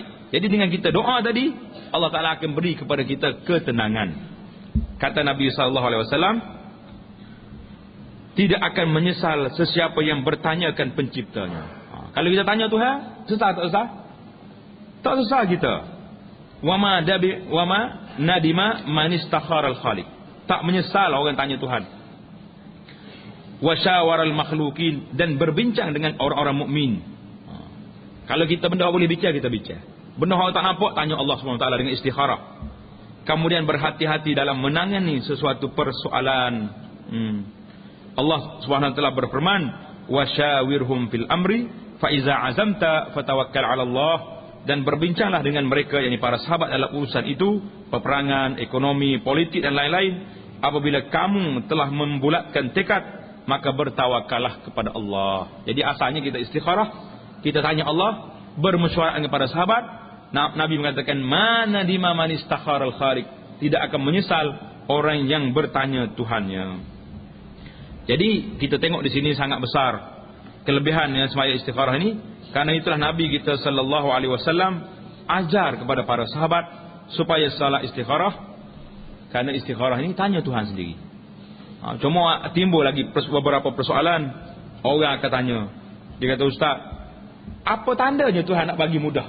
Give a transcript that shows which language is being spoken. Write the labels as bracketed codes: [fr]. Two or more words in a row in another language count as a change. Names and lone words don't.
[ms] Jadi dengan kita doa tadi, Allah Ta'ala akan beri kepada kita ketenangan. Kata Nabi SAW, tidak akan menyesal sesiapa yang bertanyakan penciptanya. Kalau kita tanya Tuhan, susah tak susah? Tak susah kita. [ar] وما ندم من استخار الخالق. [ms] Tak menyesal orang tanya Tuhan. [ar] وشاور المخلوقين, [ms] dan berbincang dengan orang-orang mukmin. Kalau kita benda boleh bincang, kita bincang. Benda orang tak nampak, tanya Allah SWT dengan istikharah. Kemudian berhati-hati dalam menangani sesuatu persoalan. Allah SWT berfirman, [ar] وشاورهم في الأمر فإذا عزمت فتوكل على الله. [ms] Dan berbincanglah dengan mereka, yakni para sahabat, dalam urusan itu, peperangan, ekonomi, politik dan lain-lain. Apabila kamu telah membulatkan tekad, maka bertawakallah kepada Allah. Jadi asalnya kita istikharah, kita tanya Allah, bermesyuarat dengan para sahabat. Nabi mengatakan, [ar] ما ندم من استخار الخالق, [ms] tidak akan menyesal orang yang bertanya Tuhannya. Jadi kita tengok di sini sangat besar kelebihan yang semaya istikharah ini. Karena itulah Nabi kita [ar] صلى الله عليه وسلم [ms] ajar kepada para sahabat supaya salat istikharah. Karena istikharah ini tanya Tuhan sendiri. Cuma timbul lagi beberapa persoalan. Orang akan tanya, dia kata, Ustaz, apa tandanya Tuhan nak bagi mudah?